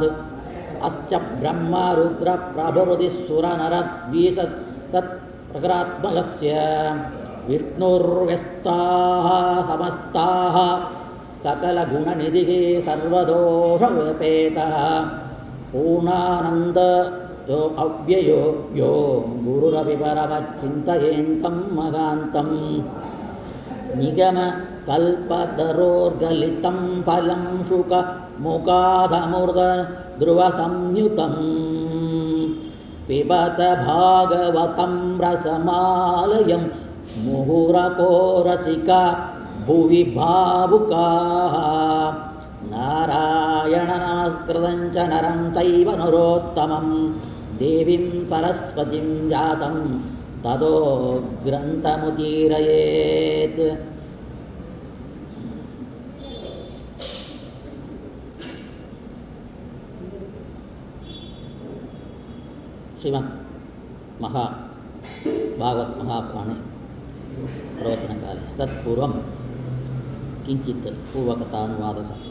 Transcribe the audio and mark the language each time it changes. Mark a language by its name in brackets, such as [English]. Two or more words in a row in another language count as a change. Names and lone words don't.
[Sanskrit] ಅಶ್ಚ ಬ್ರಹ್ಮರುದ್ರಪ್ರಭೃತಿಸುರನರದ್ವೀಷತ್ ತತ್ ಪ್ರಕರಾತ್ಮಕಸ್ಯ ವಿಷ್ಣುರ್ವ್ಯಸ್ತಾಃ ಸಮಸ್ತಾಃ ಸಕಲಗುಣನಿಧಿಃ ಸರ್ವದೋಷವ್ಯಪೇತಃ. ಪೂರ್ಣಾನಂದ ಯೋ ಅವ್ಯಯೋ ಯೋ ಗುರುರಪಿ ಪರಮಚಿಂತಯೇಂತಂ ಮಹಾಂತಂ. ನಿಗಮ ಕಲ್ಪತರೋರ್ಗಲಿತಂ ಫಲಂ ಶುಕ ಮುಖಾಧಮೃತ ಧ್ರುವ ಸಂಯುತಂ. ಪಿಬತ ಭಾಗವತಂ ರಸಮಾಲಯಂ ಮುಹುರಕೋ ರಸಿಕಾ ಭುವಿ ಭಾವುಕಾಃ. ನಾರಾಯಣನ ಸಂಸ್ಕೃತಂಚ ನರಂ ಚೈವ ನರೋತ್ತಮಂ ದೇವಿಂ ಸರಸ್ವತಿಂ ವ್ಯಾಸಂ ತದೋ ಗ್ರಂಥಮುದೀರಯೇತ್. ಶ್ರೀಮದ್ ಭಾಗವತ್ ಮಹಾಪುರಾಣೆ ಪ್ರವಚನಕಾಲೆ ತತ್ಪೂರ್ವಂ ಕಿಂಚಿತ್ ಪೂರ್ವಕಥಾನುವಾದ.